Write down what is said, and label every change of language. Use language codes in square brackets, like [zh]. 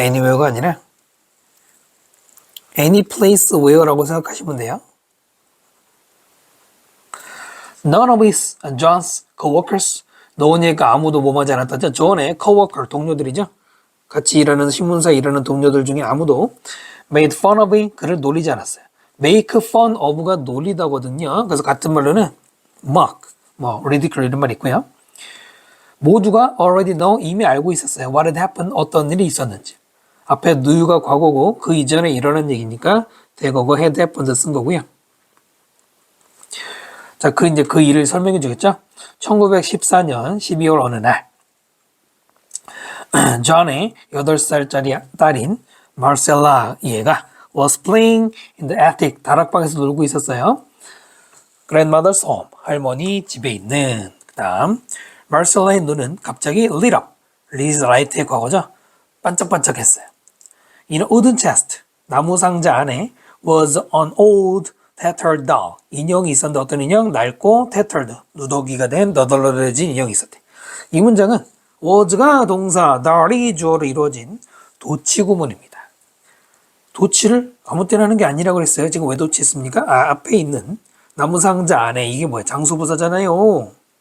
[ko] anywhere가 아니라 any place where라고 생각하시면 돼요. [en] None of his John's coworkers [ko] 노원이가 아무도 뭐하지 않았다죠. 존의 coworker 동료들이죠. 같이 일하는 신문사에 일하는 동료들 중에 아무도 [en] made fun of [ko] 그를 놀리지 않았어요. [en] make fun of [ko] 가 놀리다거든요. 그래서 같은 말로는 mock, ridicule 이런 말이 있고요. 모두가 [en] already know [ko] 이미 알고 있었어요. [en] what had happened [ko] 어떤 일이 있었는지. 앞에 knew가 과거고 그 이전에 일어난 얘기니까 대거고 [en] had happened [ko] 쓴 거고요. 자, 이제 그 일을 설명해 주겠죠? 1914년 12월 어느 날 존의 8살짜리 딸인 마르셀라 얘가 [en] was playing in the attic [ko] 다락방에서 놀고 있었어요. [en] grandmother's home [ko] 할머니 집에 있는 그 다음 마르셀라의 눈은 갑자기 [en] lit up, [ko] light의 과거죠. 반짝반짝했어요. [en] in a wooden chest [ko] 나무 상자 안에 [en] was an old tattered doll. [ko] 인형이 있었는데 어떤 인형? 낡고 tattered, 누더기가 된 너덜너덜해진 인형이 있었대. 이 문장은 was가 동사, doll이 주어로 이루어진 도치 구문입니다. 도치를 아무 때나 하는 게 아니라고 그랬어요. 지금 왜 도치했습니까? 앞에 있는 나무 상자 안에 이게 뭐야? 장소부사잖아요.